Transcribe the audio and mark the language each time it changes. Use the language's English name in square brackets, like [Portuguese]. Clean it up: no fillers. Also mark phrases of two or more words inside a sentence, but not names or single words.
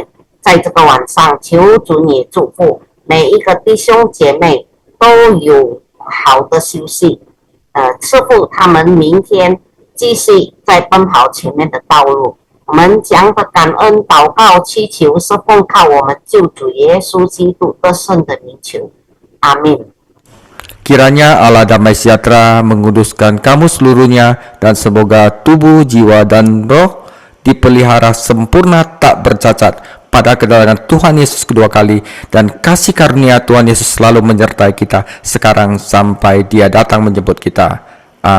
[Chinese] 在这个晚上，求主你祝福每一个弟兄姐妹都有好的休息，赐福他们明天继续在奔跑前面的道路。我们将的感恩祷告祈求是奉靠我们救主耶稣基督得胜的名求。Amin. [Indonesian] Kiranya Allah damai sejahtera menguduskan kamu seluruhnya, dan semoga tubuh, jiwa, dan roh dipelihara sempurna tak bercacat pada kedatangan Tuhan Yesus kedua kali, dan kasih karunia Tuhan Yesus selalu menyertai kita sekarang sampai Dia datang menjemput kita.